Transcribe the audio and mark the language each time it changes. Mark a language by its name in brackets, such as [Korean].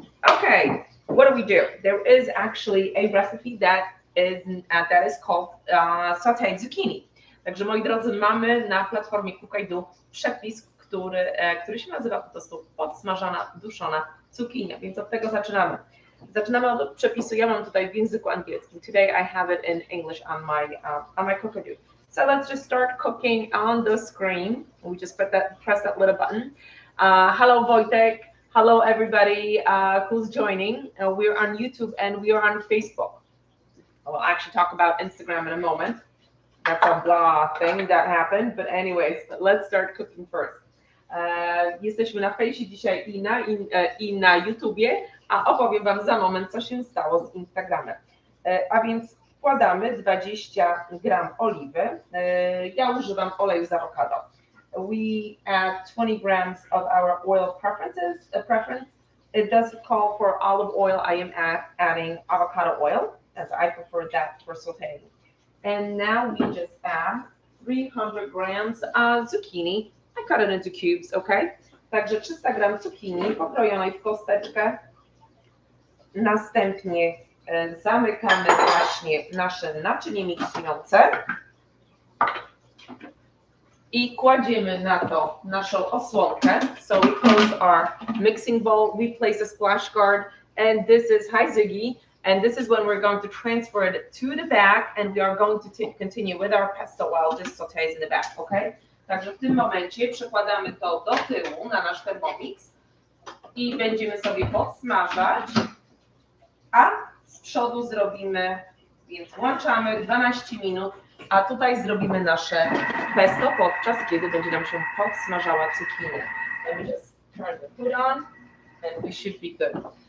[English] Okay, what do we do? There is actually a recipe that is called sautéed zucchini. [Polish] Także moi drodzy, mamy na platformie Cook-I-Do przepis, który się nazywa po prostu podsmażana, duszona cukinia, więc od tego zaczynamy. Zaczynamy od przepisu, ja mam tutaj w języku angielskim. [English] Today I have it in English on my Cook-I-Do. So let's just start cooking on the screen. We just press that little button. Hello Wojtek, hello everybody who's joining. We're on YouTube and we are on Facebook. I'll actually talk about Instagram in a moment. That's a blah thing that happened, but anyways, let's start cooking first. [Polish] Jesteśmy na Fejsie dzisiaj i na YouTubie, a opowiem Wam za moment, co się stało z Instagramem. A więc wkładamy 20 gram oliwy. Ja używam oleju z awokado. [English] We add 20 grams of our oil preference. It does call for olive oil. I am adding avocado oil, as I prefer that for sautéing. And now we just add 300 grams of zucchini. I cut it into cubes, okay? [Polish] Także 300 gram cukinii pokrojonej w kosteczkę. Następnie zamykamy właśnie nasze naczynie miksujące i kładziemy na to naszą osłonkę. [English] So we close our mixing bowl, we place a splash guard, and this is hi Ziggy, and this is when we're going to transfer it to the back, and we are going to continue with our pesto while this sautés in the back, okay? [Polish] Także w tym momencie przekładamy to do tyłu na nasz Thermomix i będziemy sobie podsmażać, a z przodu zrobimy, więc włączamy 12 minut, a tutaj zrobimy nasze pesto, podczas kiedy będzie nam się podsmażała cukinia. [English] Let me just turn the food on and we should be good.